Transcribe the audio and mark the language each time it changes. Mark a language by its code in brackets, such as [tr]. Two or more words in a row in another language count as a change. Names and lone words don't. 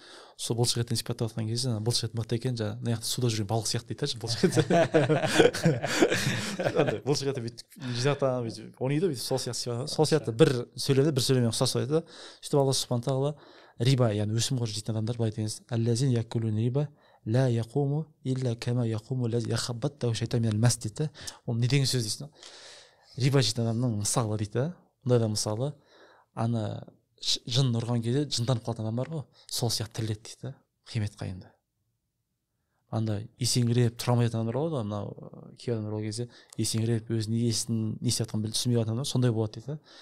[kk] Сол бұлшықеттен сипаттап жатқан кезде бұлшықет мықты екен, жаңағы мына жақта суда жүрген балық сияқты дейді бұлшықет. Бұлшықетті бүйтіп жинақтаған бүйтіп ойнайды бүйтіп сол сияқты бір сөйлеммен ұқсас айтады. Сөйтіп Алла субхана тағала риба, яғни өсімқор жейтін адамдар былай деген [ar] الذين يأكلون الربا لا يقومون إلا كما يقوم الذي يتخبطه الشيطان من المس [kk] дейді. Ол не деген сөз дейсің? Риба жейтін адамның мысалы дейді. Мұндай да мысалы ана жын ұрған кезде жынданып қалатын адам бар ғой, сол сияқты тіріледі дейді. Қиямет қайымда. Анда есеңгіреп тұра алмайтын адамдар болады ғой, мынау кей адамдар ол кезде есеңгіреп өзінің не істеп жатқанын түсінбей жатқан адамдар сондай болады дейді.